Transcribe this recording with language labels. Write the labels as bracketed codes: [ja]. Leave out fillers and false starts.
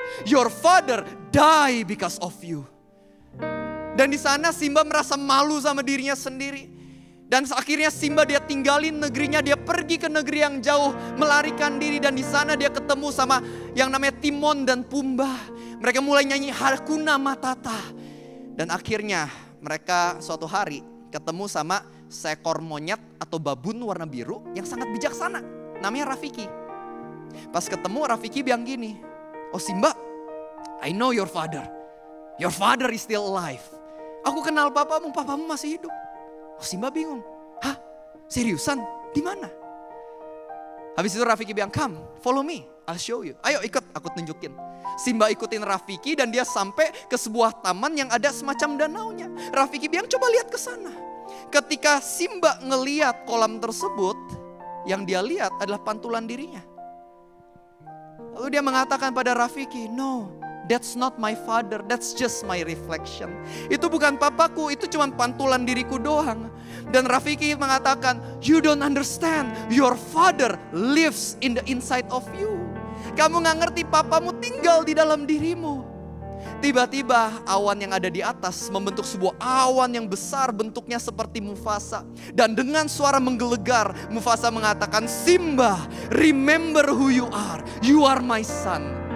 [en] Your father die because of you. [id] Dan di sana Simba merasa malu sama dirinya sendiri. Dan akhirnya Simba dia tinggalin negerinya, dia pergi ke negeri yang jauh, melarikan diri. Dan di sana dia ketemu sama yang namanya Timon dan Pumbaa. Mereka mulai nyanyi Hakuna Matata. Dan akhirnya mereka suatu hari ketemu sama seekor monyet atau babun warna biru yang sangat bijaksana. Namanya Rafiki. Pas ketemu Rafiki bilang gini, oh Simba, [en] I know your father. Your father is still alive. [id] Aku kenal papamu masih hidup. Oh Simba bingung, hah seriusan di mana? Habis itu Rafiki bilang, [en] come follow me, I'll show you. [id] Ayo ikut, aku tunjukin. Simba ikutin Rafiki dan dia sampai ke sebuah taman yang ada semacam danaunya. Rafiki bilang coba lihat ke sana. Ketika Simba ngeliat kolam tersebut, yang dia lihat adalah pantulan dirinya. Lalu dia mengatakan pada Rafiki, [en] no, that's not my father, that's just my reflection. [id] Itu bukan papaku, itu cuma pantulan diriku doang. Dan Rafiki mengatakan, [en] you don't understand, your father lives in the inside of you. [id] Kamu gak ngerti papamu tinggal di dalam dirimu. Tiba-tiba awan yang ada di atas membentuk sebuah awan yang besar bentuknya seperti Mufasa. Dan dengan suara menggelegar, Mufasa mengatakan, [en] Simba, remember who you are my son.